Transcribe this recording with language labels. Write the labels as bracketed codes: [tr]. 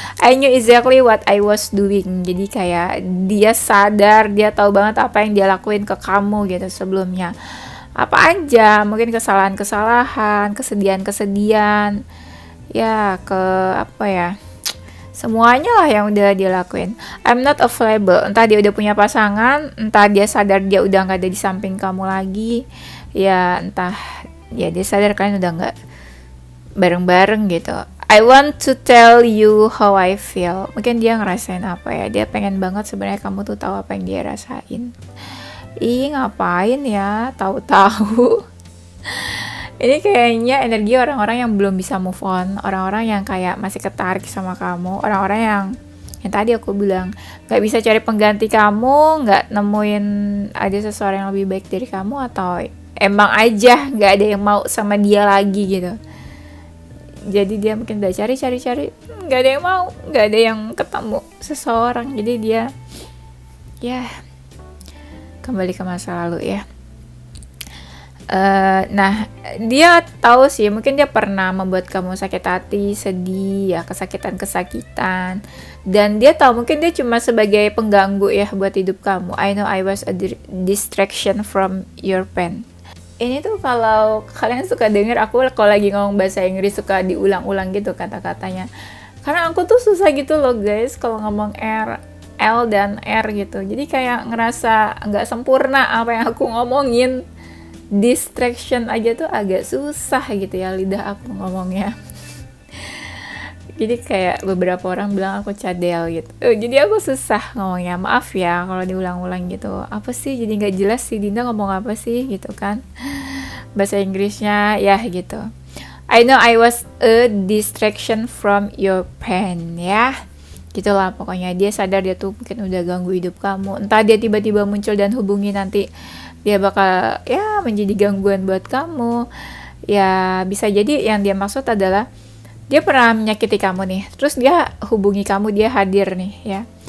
[en] I knew exactly what I was doing. [id] Jadi kayak dia sadar, dia tahu banget apa yang dia lakuin ke kamu gitu sebelumnya. Apa aja, mungkin kesalahan-kesalahan, kesedihan-kesedihan, ya ke apa ya, semuanya lah yang udah dia lakuin. [en] I'm not available. [id] Entah dia udah punya pasangan, entah dia sadar dia udah nggak ada di samping kamu lagi, ya entah ya dia sadar kalian udah nggak bareng-bareng gitu. [en] I want to tell you how I feel. [id] Mungkin dia ngerasain apa ya, dia pengen banget sebenarnya kamu tuh tahu apa yang dia rasain. Ih, ngapain ya tahu-tahu. Ini kayaknya energi orang-orang yang belum bisa move on, orang-orang yang kayak masih ketarik sama kamu, orang-orang yang tadi aku bilang nggak bisa cari pengganti kamu, nggak nemuin ada seseorang yang lebih baik dari kamu, atau emang aja nggak ada yang mau sama dia lagi gitu. Jadi dia mungkin udah cari, nggak ada yang mau, nggak ada yang ketemu seseorang. Jadi dia ya kembali ke masa lalu ya. Nah, dia tahu sih, mungkin dia pernah membuat kamu sakit hati, sedih, ya kesakitan, dan dia tahu mungkin dia cuma sebagai pengganggu ya buat hidup kamu. [en] I know I was a distraction from your pain. [id] Ini tuh kalau kalian suka denger aku kalau lagi ngomong bahasa Inggris suka diulang-ulang gitu kata-katanya. Karena aku tuh susah gitu loh guys kalau ngomong L dan R gitu. Jadi kayak ngerasa nggak sempurna apa yang aku ngomongin. Distraction aja tuh agak susah gitu ya lidah aku ngomongnya. Jadi kayak beberapa orang bilang aku cadel gitu. Jadi aku susah ngomongnya. Maaf ya kalau diulang-ulang gitu. Apa sih jadi nggak jelas sih Dinda ngomong apa sih gitu kan. Bahasa Inggrisnya ya gitu. [en] I know I was a distraction from your pain ya. [id] Gitulah pokoknya dia sadar dia tuh mungkin udah ganggu hidup kamu. Entah dia tiba-tiba muncul dan hubungi nanti dia bakal ya menjadi gangguan buat kamu. Ya bisa jadi yang dia maksud adalah dia pernah menyakiti kamu nih, terus dia hubungi kamu, dia hadir nih ya.